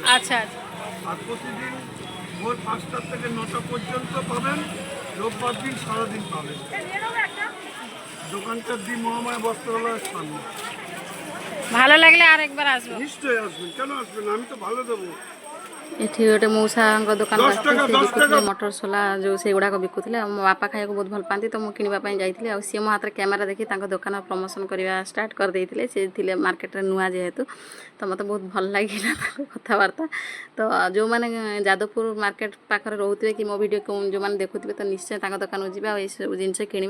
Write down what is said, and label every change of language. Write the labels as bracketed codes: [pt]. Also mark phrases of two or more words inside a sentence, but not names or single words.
[bn] আচ্ছা। আর প্রতিদিন ভোর 5টা থেকে 9টা পর্যন্ত পাবেন, রোববার দিন সারাদিন পাবেন। দোকানটার দি মহামায়া বস্ত্রালয়ের সামনে। ভালো লাগলে আরেকবার আসবো। নিশ্চয়ই আসবেন, কেন আসবেন, আমি তো ভালো দেবো। [or] ଏଠି ଗୋଟେ ମଉସାଙ୍କ ଦୋକାନ ଆସିଥିଲେ, ସେ ବିକୁଥିଲେ ମଟର ସୋଲା, ଯେଉଁ ସେଗୁଡ଼ାକ ବିକୁଥିଲେ। ଆଉ ମୋ ବାପା ଖାଇବାକୁ ବହୁତ ଭଲ ପାଆନ୍ତି, ତ ମୁଁ କିଣିବା ପାଇଁ ଯାଇଥିଲି। ଆଉ ସିଏ ମୋ ହାତରେ କ୍ୟାମେରା ଦେଖି ତାଙ୍କ ଦୋକାନ ପ୍ରମୋସନ୍ କରିବା ଷ୍ଟାର୍ଟ କରିଦେଇଥିଲେ। ସେ ଥିଲେ ମାର୍କେଟରେ ନୂଆ ଯେହେତୁ, ତ ମୋତେ ବହୁତ ଭଲ ଲାଗିଲା ତାଙ୍କ କଥାବାର୍ତ୍ତା। ତ ଯେଉଁମାନେ ଯାଦବପୁର ମାର୍କେଟ ପାଖରେ ରହୁଥିବେ କି ମୋ ଭିଡ଼ିଓ ଯେଉଁମାନେ ଦେଖୁଥିବେ, ତ ନିଶ୍ଚୟ ତାଙ୍କ ଦୋକାନକୁ ଯିବେ ଆଉ ଏଇସବୁ ଜିନିଷ କିଣିବେ।